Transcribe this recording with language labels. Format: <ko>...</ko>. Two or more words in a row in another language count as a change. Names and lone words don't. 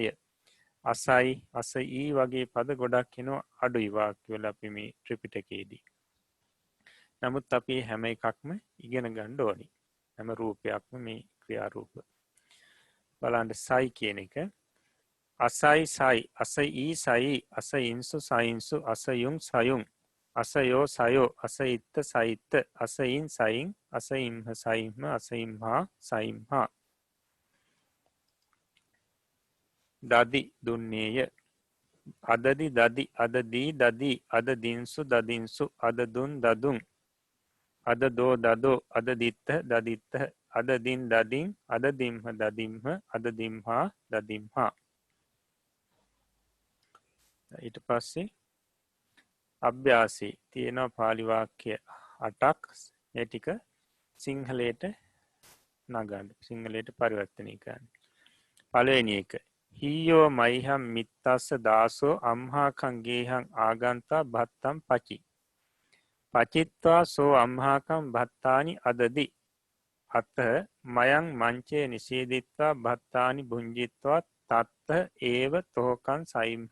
<si>අසයි අසයි වගේ පද ගොඩක් එනවා අඩුයි වාක්‍යවල අපි මේ ත්‍රිපිටකයේදී. නමුත් අපි හැම එකක්ම ඉගෙන ගන්න ඕනි. හැම රූපයක්ම මේ ක්‍රියාරූප. බලන්න සයි කියන එක</si> <pi>අසයි සයි අසයි සයි අසයින්සු සයින්සු අසයුන් සයුන් අසයෝ සයෝ අසයිත්ත සයිත්ත අසයින් සයින් අසයිම්හ සයිම්හ අසයිම්හා සයිම්හා. දදි දුන්නේය අදදි දදි අදදී දදී අදදින්සු දදින්සු අදදුන් දදුන් අදදෝ දදෝ අදදිත්ත දදිත්ත අදදින් දදින් අදදිම්හ දදිම්හ අදදිම්හා දදිම්හා.</pi> <si>ඊට පස්සේ අභ්‍යාසී තියෙනවා පාලි වාක්‍ය 8ක්. ඒ ටික සිංහලයට නගන්න සිංහලයට පරිවර්තනය කරන්න. පළවෙනි එක</si> <pi>හීයෝ මයිහම් මිත්තස්ස දාසෝ අම්හාකං ගේහං ආගන්තා භත්තම් පචි පචිත්වා සෝ අම්හාකම් භත්තානි අදදි අත මයං මංචේ නිසේදිත්වා භත්තානි භුංජිත්වා තත්ත ඒව තෝකන් සයිම්හ.</pi>